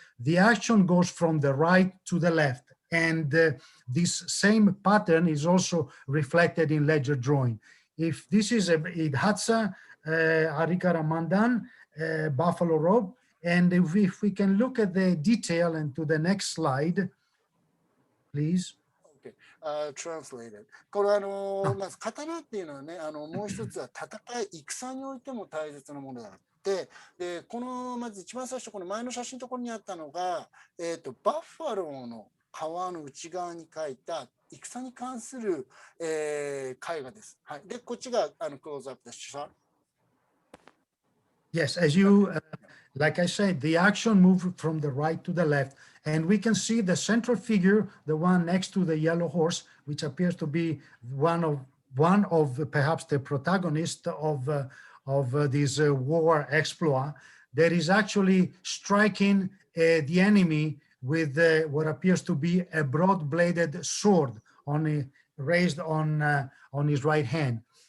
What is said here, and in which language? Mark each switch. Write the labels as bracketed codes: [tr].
[en] The action goes from the right to the left. And this same pattern is also reflected in ledger drawing. If this is a Hadza Harikara Mandan buffalo robe, and if we can look at the detail and to the next slide, please. Translated. [ja] これまず刀っていうのはね、もう一つは戦い、戦においても大切なものであって、で、まず一番最初、この前の写真のところにあったのが、バッファローの皮の内側に描いた戦に関する、絵画です。はい。で、こっちがクローズアップです。 [en] Yes, as you, like I said, the action moved from the right to the left, and we can see the central figure, the one next to the yellow horse, which appears to be one of perhaps the protagonist of this war exploit, that is actually striking the enemy with what appears to be a broad-bladed sword raised on his right hand.